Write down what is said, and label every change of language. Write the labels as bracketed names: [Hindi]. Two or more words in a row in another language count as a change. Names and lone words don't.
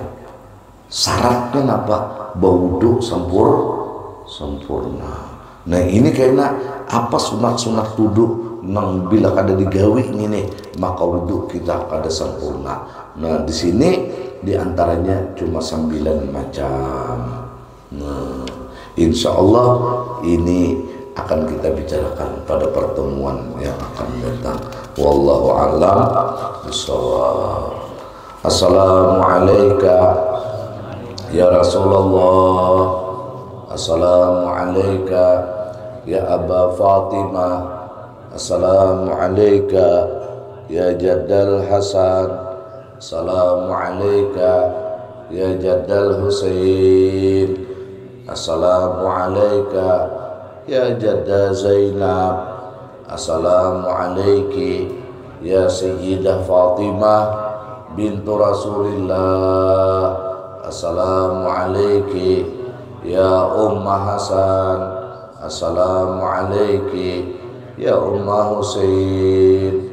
[Indonesian] Syaratnya apa? Berwudu sempurna. [Banjar] Nah, ini kayaknya apa sunat-sunat wudu nang bila kada digawi ini nih, maka wudu kita kada sempurna. [Indonesian] Nah, di sini diantaranya cuma 9 macam. Nah, [Arabic] إن شاء الله [Indonesian] ini akan kita bicarakan pada pertemuan yang akan datang. [Arabic] والله أعلم بالصواب. السلام عليكم يا رسول الله. السلام عليكم يا أبا فاطمة. السلام عليكم يا جد الحسن. السلام عليكم يا جد الحسين. السلام عليكم يا جد زينب. السلام عليكم يا سيدة فاطمة بنت رسول الله. السلام عليكم يا أم الحسن. السلام عليكم يا أم الحسين.